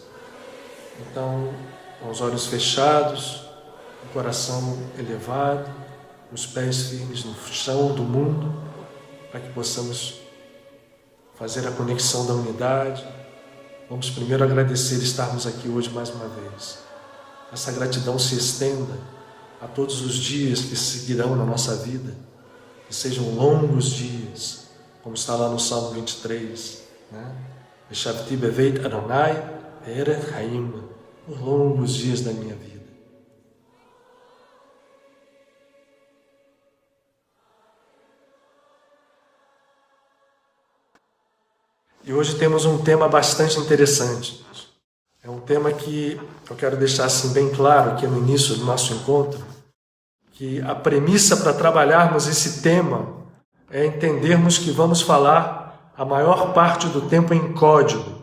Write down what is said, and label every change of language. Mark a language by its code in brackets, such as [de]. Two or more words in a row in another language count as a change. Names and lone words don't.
[pt] Então, com os olhos fechados, o coração elevado, os pés firmes no chão do mundo, para que possamos fazer a conexão da unidade. Vamos primeiro agradecer estarmos aqui hoje mais uma vez. Essa gratidão se estenda a todos os dias que seguirão na nossa vida, que sejam longos dias, como está lá no Salmo 23, né? [he] ושבתי בבית אדוני ארץ חיים, [pt] por longos dias da minha vida. E hoje temos um tema bastante interessante. É um tema que eu quero deixar assim bem claro aqui no início do nosso encontro, que a premissa para trabalharmos esse tema é entendermos que vamos falar a maior parte do tempo em código.